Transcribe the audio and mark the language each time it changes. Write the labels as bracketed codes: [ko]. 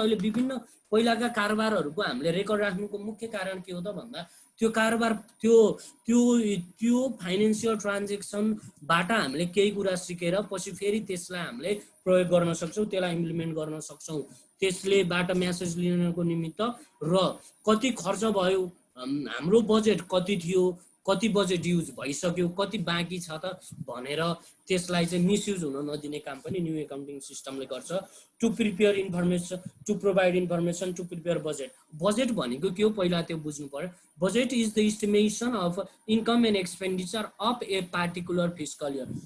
[ne] अहिले विभिन्न पहिलाका कारोबारहरूको हामीले रेकर्ड राख्नुको मुख्य कारण के हो त भन्दा त्यो कारोबार त्यो फाइनेन्सियल ट्रान्जेक्सनबाट हामीले केही कुरा सिकेर पछि फेरि त्यसलाई हामीले प्रयोग गर्न सक्छौँ, त्यसलाई इम्प्लिमेन्ट गर्न सक्छौँ। त्यसलेबाट म्यासेज लिनको निमित्त र कति खर्च भयो, हाम्रो बजेट कति थियो, कति बजेट युज भइसक्यो, कति बाँकी छ त भनेर त्यसलाई चाहिँ मिसयुज हुन नदिने काम पनि न्यू एकाउन्टिङ सिस्टमले गर्छ। [en] To prepare information, to provide information, to prepare budget. [ne] Budget भनेको के हो पहिला त्यो बुझ्नु पर्यो। [en] Budget is the estimation of income and expenditure of a particular fiscal year.